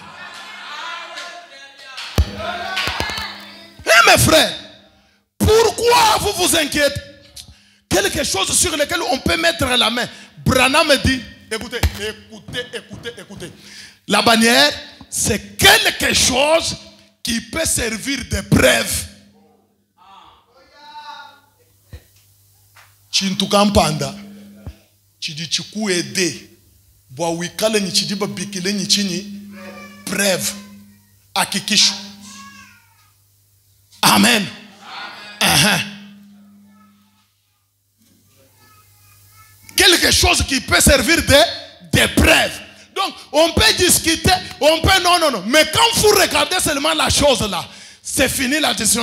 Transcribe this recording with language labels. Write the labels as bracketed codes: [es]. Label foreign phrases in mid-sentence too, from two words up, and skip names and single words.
[fr] Eh, mes frères, pourquoi vous vous inquiétez? Quelque chose sur lequel on peut mettre la main. Branham me dit, écoutez, écoutez, écoutez, écoutez. La bannière, c'est quelque chose qui peut servir de preuve. [lua] Chintukampanda, chidi chiku ede, bwa wikale ni chidi babikile ni chini, [fr] preuve, akikishu. Amen. Quelque chose qui peut servir de preuve. Donc, on peut discuter, on peut non. Mais quand vous regardez seulement la chose là, c'est fini la discussion.